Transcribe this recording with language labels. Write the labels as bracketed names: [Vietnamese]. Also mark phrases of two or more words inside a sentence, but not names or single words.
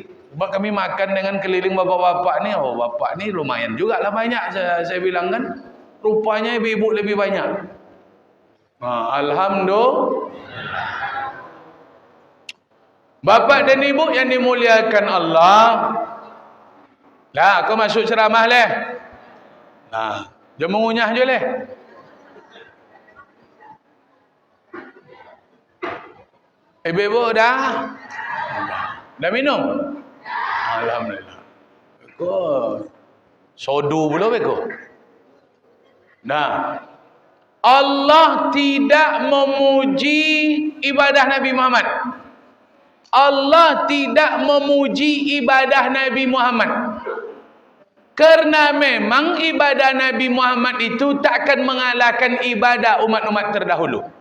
[Malay] Sebab kami makan dengan keliling bapak-bapak ni. Oh bapak ni lumayan juga lah banyak. [Indonesian] Saya bilang kan. Rupanya ibu-ibu lebih banyak. Alhamdulillah. Bapak dan Ibu yang dimuliakan Allah. [Malay] Dah, kau masuk ceramah leh. Jom mengunyah je leh. Ibu-ibu dah minum? [Minangkabau] Alhamdulillah. Kau sodu pula beko. [Indonesian] Nah, Allah tidak memuji ibadah Nabi Muhammad. Allah tidak memuji ibadah Nabi Muhammad. Karena memang ibadah Nabi Muhammad itu takkan mengalahkan ibadah umat-umat terdahulu.